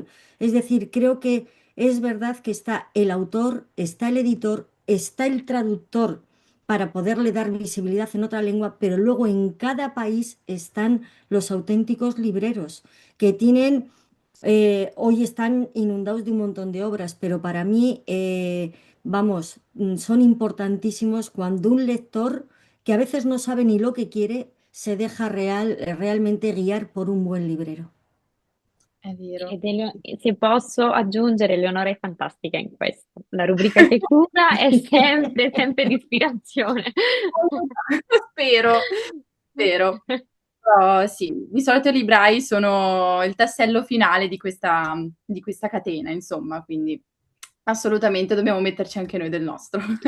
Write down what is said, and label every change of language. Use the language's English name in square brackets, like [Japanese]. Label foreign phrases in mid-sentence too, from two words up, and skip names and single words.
[Spanish] Es decir, creo que es verdad que está el autor, está el editor, está el traductor para poderle dar visibilidad en otra lengua, pero luego en cada país están los auténticos libreros que tienen hoy están inundados de un montón de obras, pero para mí, vamos, son importantísimos cuando un lector que a veces no sabe ni lo que quiere, se deja realmente guiar por un buen librero. [Italian] È vero. Se posso aggiungere, Leonora è fantastica in questo. La rubrica che cura è sempre, sempre di ispirazione. Spero, spero. Però sì, di solito i librai sono il tassello finale di questa catena, insomma, quindi assolutamente dobbiamo metterci anche noi del nostro.